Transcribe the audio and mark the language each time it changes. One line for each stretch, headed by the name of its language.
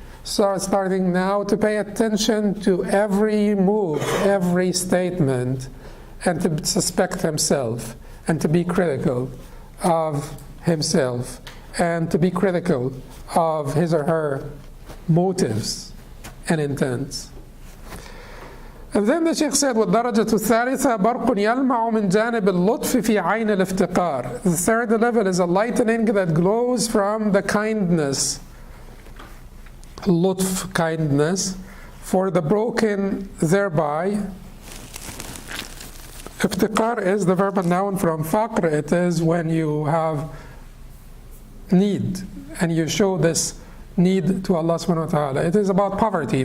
English: Starting now to pay attention to every move, every statement, and to suspect himself, and to be critical of himself, and to be critical of his or her motives and intents. And then the Shaykh said,
Arabic: وَالدَّرَجَةُ الثَّالِثَةُ بَرْقٌ يَلْمَعُ مِنْ جَانِبِ اللُّطْفِ فِي عَيْنِ الْإِفْتِقَارِ.
English: The third level is a lightning that glows from the kindness, lutf, kindness, for the broken thereby. Iftiqar is the verb and noun from faqr. It is when you have need and you show this need to Allah subhanahu wa ta'ala. It is about poverty.